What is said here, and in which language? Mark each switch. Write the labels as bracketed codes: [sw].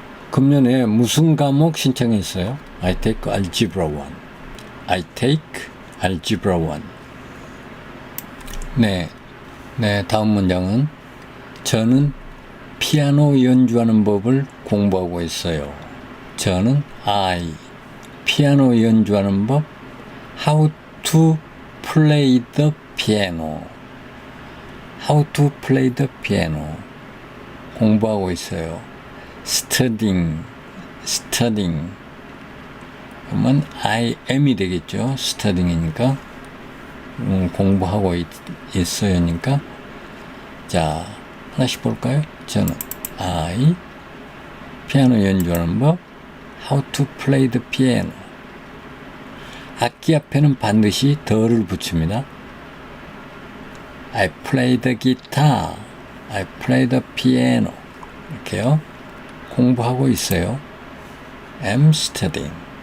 [ko] 금년에 무슨 과목 신청했어요? [en] I take algebra 1. I take algebra 1. [ko] 네, 다음 문장은 저는 피아노 연주하는 법을 공부하고 있어요. 저는 I 피아노 연주하는 법 [en] How to play the piano. How to play the piano. [ko] 공부하고 있어요. [en] Studying. [ko] 그러면 I am이 되겠죠. studying이니까. 공부하고 있어요니까. 자, 하나씩 볼까요? 저는 I 피아노 연주하는 법 [en] How to play the piano. [ko] 악기 앞에는 반드시 더를 붙입니다. [en] I play the guitar. I play the piano. [ko] 이렇게요. 공부하고 있어요. [en] I'm studying.